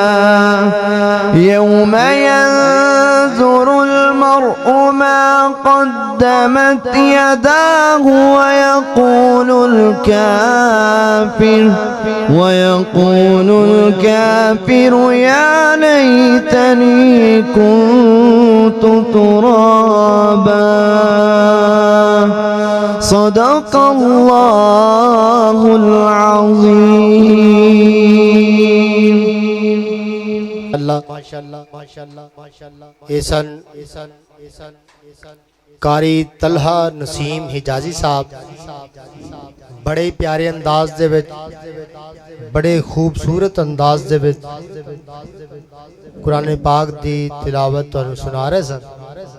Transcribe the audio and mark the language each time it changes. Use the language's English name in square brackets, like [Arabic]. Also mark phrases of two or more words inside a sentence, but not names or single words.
[Arabic] يوم ينظر المرء ما قدمت يداه ويقول الكافر يا ليتني كنت ترابا صدق الله العظيم [Punjabi] ماشاءاللہ ایسن قاری طلحہ نسیم حجازی صاحب بڑے پیارے انداز دے وچ بڑے خوبصورت انداز دے وچ قرآن پاک دی تلاوت تہانوں سنا رہے سن.